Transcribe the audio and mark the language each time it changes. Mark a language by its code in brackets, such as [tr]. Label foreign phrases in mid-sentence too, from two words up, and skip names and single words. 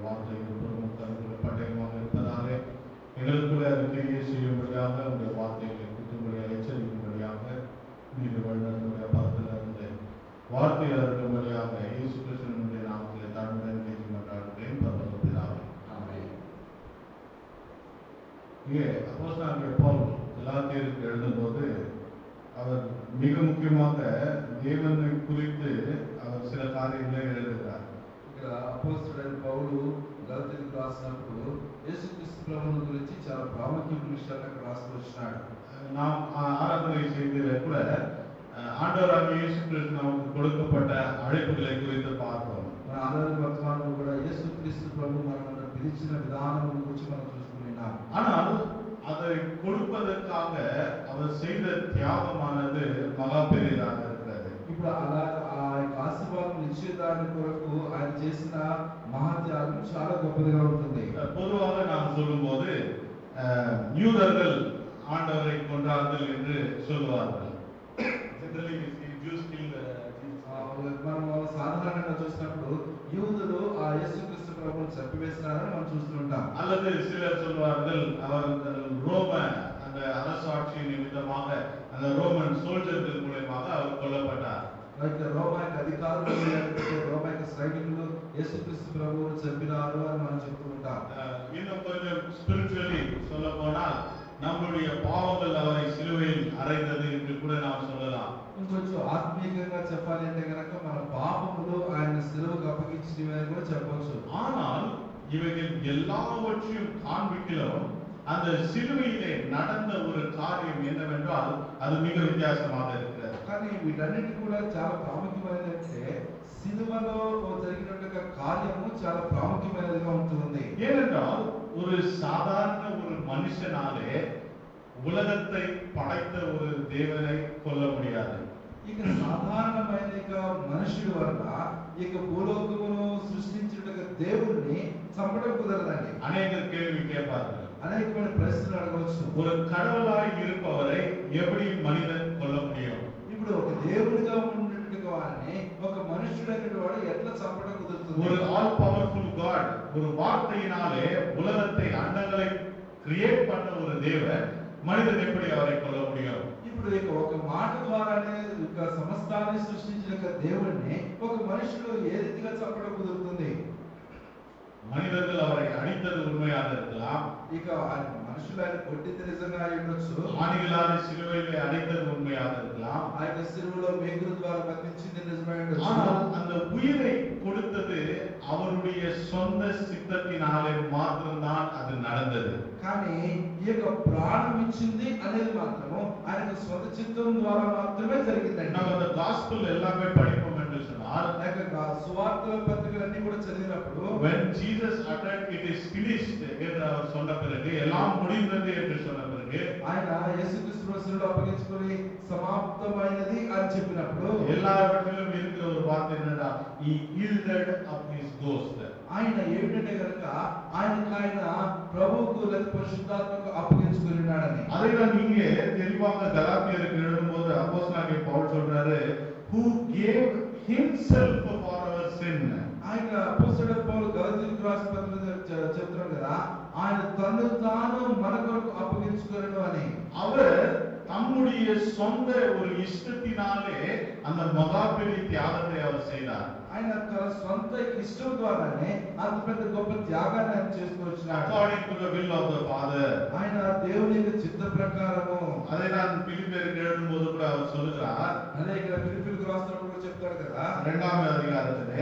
[ta] வார்த்தைகள் பொருட்கள் பட்டயமாக இருப்பதாலே எங்களுக்குள்ள அறிக்கையை செய்யும்படியாக உங்களுடைய வார்த்தைகளை குத்தும்படியாக எச்சரிக்கும்படியாக நீதி வழிநடத்துடைய பதத்திலிருந்து வார்த்தையில் இருக்கும்படியாக இயேசு கிறிஸ்துவினுடைய நாமத்திலே தாழ்வுடன் கேட்டு கொண்டாடுகிறேன். பரலோக பிதாவே, ஆமென். இங்கே அப்போஸ்தலனாகிய பவுல் கலாத்தியருக்கு எழுதும்போது அவர் மிக முக்கியமாக தேவனை குறித்து அவர் சில காரியங்களை எழுதுகிறார். [te] ఇక్కడ అపోస్తలుడైన పౌలు గలాతీయులకు రాసినప్పుడు యేసుక్రీస్తు ప్రభువుని గురించి చాలా ప్రాముఖ్యమైన విషయాలు అక్కడ రాసి వచ్చినాడు. [ta] நாம் ஆராதனை செய்ததில் கூட ஆண்டவராகிய இயேசு கிறிஸ்து நமக்கு கொடுக்கப்பட்ட அழைப்புகளை குறித்து பார்த்தோம். [te] మన ఆరాధన వర్తమానంలో కూడా యేసుక్రీస్తు ప్రభువు మనల్ని పిలిచిన విధానం గురించి మనం చూసుకున్నాం. [ta] ஆனால் அதை கொடுப்பதற்காக அவர் செய்த தியாகமானது மகா பெரியதாக இருக்கிறது. [te] ఇప్పుడు అలా ఆ ఆశీర్వాదం ఇచ్చేదాని కొరకు ఆయన చేసిన మహాత్యాగం చాలా గొప్పదిగా ఉంటుంది. [ta] பொதுவாக நாம் சொல்லும்போது யூதர்கள் ஆண்டவரை கொன்றார்கள் என்று சொல்லுவார்கள். [te] మనం సాధారణంగా చూసినప్పుడు యూదులు ఆ యేసుక్రీస్తు ప్రభువుని చంపివేసినారని మనం చూస్తుంటాం. [ta] அல்லது சிலர் சொல்வார்கள் அவர்கள் ரோம அந்த அரசாட்சி நிமித்தமாக அந்த [en] Roman soldiers [ta] மூலமாக அவர் கொல்லப்பட்டார். [te] రోమన్ అధికారులు రోమన్ సైనికులు యేసుక్రీస్తు ప్రభువుని చంపినారు అని మనం చెప్తూ ఉంటాం. [ta] இன்னும் கொஞ்சம் ஸ்பிரிச்சுவலி சொல்ல போனால் நம்முடைய பாவங்கள் அவரை சிலுவையில் அறைந்தது என்று கூட நாம் சொல்லலாம். [te] ఇంకొంచెం ఆత్మీయంగా చెప్పాలి అంటే గనక మన పాపములు ఆయన సిలువకు అప్పగించినవి కూడా చెప్పొచ్చు. [ta] ஆனால் இவைகள் எல்லாவற்றையும் காண்பிக்கிறோம் அந்த சிலுவையிலே நடந்த ஒரு காரியம் என்னவென்றால் அது மிக வித்தியாசமாக இருக்கிறது. [te] కానీ వీటన్నిటి కూడా చాలా ప్రాముఖ్యమైనది అంటే సిలువలో జరిగినట్టుగా కార్యము చాలా ప్రాముఖ్యమైనదిగా ఉంటుంది. [ta] ஏனென்றால் ஒரு சாதாரண ஒரு மனுஷனாலே உலகத்தை படைத்த ஒரு தேவனை கொல்ல முடியாது. [te] ఇక సాధారణమైన మనుషుల వల్ల ఇక భూలోకమును సృష్టించుటకు దేవుణ్ణి చంపడం కుదరదండి. [ta] அநேகர் கேள்வி கேட்பார்கள், [te] అనేకమైన ప్రశ్నలు అడగవచ్చు. [ta] ஒரு கடவுளாய் இருப்பவரை எப்படி மனிதன் கொல்ல முடியும்? [te] ఇప్పుడు ఒక దేవుడిగా ఉన్నట్టుగా వారిని ఒక మనుషుడైన వాడు ఎట్లా చంపడం కుదురుతుంది? [ta] ஒரு [en] all powerful God [ta] ஒரு வார்த்தையினாலே உலகத்தை அண்டங்களை கிரியேட் பண்ண ஒரு தேவன் மனிதன் எப்படி அவரை கொல்ல முடியும்? [te] ఇప్పుడు ఇక ఒక మాట ద్వారానే ఒక సమస్తాన్ని సృష్టించిన దేవుడిని ఒక మనుషుడు ఏ రీతిగా చంపడం కుదురుతుంది? [ta] மனிதர்கள் அவரை அடித்தது உண்மையாக இருக்கலாம், [te] ఇక మనుషులు ఆయన కొట్టింది నిజంగా అయి ఉండొచ్చు, [ta] ஆணிகளால் சிலுவையிலே அடித்தது உண்மையாக இருக்கலாம், [te] ఆ యొక్క సిలువలో మేకుల ద్వారా బంధించింది నిజమై ఉండొచ్చు. [ta] ஆனால் அந்த உயிரை கொடுத்தது அவருடைய சொந்த சித்தத்தினாலே மாத்திரம்தான் அது நடந்தது. [te] కానీ ఈ యొక్క ప్రాణం ఇచ్చింది అనేది మాత్రము ఆయన స్వంత చిత్తం ద్వారా మాత్రమే జరిగిందండి. [ta] நம்ம அந்த காஸ்பல் எல்லாமே படிப்போம் என்று சொன்னால், [te] సువార్తల పత్రికలన్నీ కూడా చదివినప్పుడు [en] when Jesus uttered it is finished [ta] என்று அவர் சொன்ன பிறகு, எல்லாம் முடிந்தது என்று சொன்ன பிறகு, [te] ఆయన యేసుక్రీస్తు శిలువలో అప్పగించుకొని సమాప్తమైనది అని చెప్పినప్పుడు [ta] எல்லாவற்றிலும் இருக்கிற ஒரு வார்த்தை என்னன்னா, [en] he yielded up his ghost. [te] ఆయన ఏమిటంటే కనుక ఆయన ప్రభువుకు లేదా పరిశుద్ధాత్మకు అప్పగించుకున్నాడని. [ta] அதைதான் நீங்க தெளிவாக கலாத்தியருக்கு எழுதும்போது அப்போஸ்தலனாகிய பவுல் சொல்றாரு, [en] who gave himself for our sin. [te] ఆయన అపోస్తలుడైన పౌలు గలాతీయులకు రాసిన పత్రికలో చెప్తున్నాడు కదా, ఆయన తన్ను తాను మన కొరకు అప్పగించుకున్నాడు అని. [ta] அவர் தம்முடைய தன்னுடைய சொந்த ஒரு இஷ்டத்தினாலே அந்த மகா பெரிய தியாகத்தை அவர் செய்தார். [te] ఆయన తన సొంత ఇష్టం ద్వారానే అంత పెద్ద గొప్ప త్యాగాన్ని ఆయన చేసుకొచ్చినాడు. [en] According to the will of the Father. [te] ఆయన దేవుని యొక్క చిత్త ప్రకారము. [ta] அதை நான் பிலிப்பியருக்கு எழுதும்போது கூட அவர் சொல்லுகிறார். [te] అదే ఇక్కడ ఫిలిప్పీయులకు రాస్తున్నప్పుడు కూడా చెప్తాడు కదా. 2వ అధ్యాయத்திலே